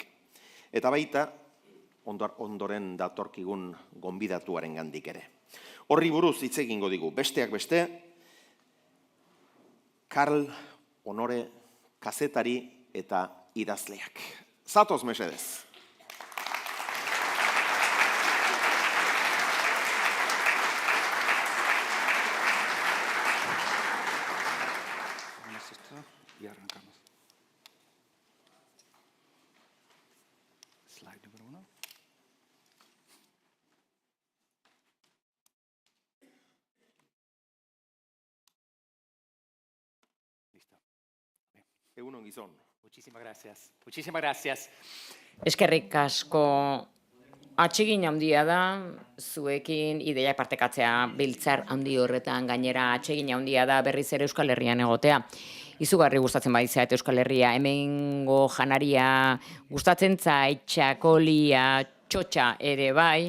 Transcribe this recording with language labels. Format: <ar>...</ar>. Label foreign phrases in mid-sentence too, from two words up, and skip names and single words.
<eu>Eta baita, ondoren datorkigun gonbidatuaren gandik ere. Horri buruz hitz egingo digu, besteak beste, Karl Honore kazetari eta idazleak. Zatoz mesedez.</eu> <es>Y arrancamos. Slide número 1. Listo.</es> <eu>Egunon gizon.</eu> <es>Muchísimas gracias. Muchísimas gracias.</es> <eu>Eskerrik asko atsegin handia da, zuekin ideia partekatzea biltzar handi horretan gainera atsegin handia da berriz ere Euskal Herrian egotea. Izugarri gustatzen baizea eta Euskal Herria, hemengo janaria gustatzen zait, txakolia, txotxa ere bai.</eu>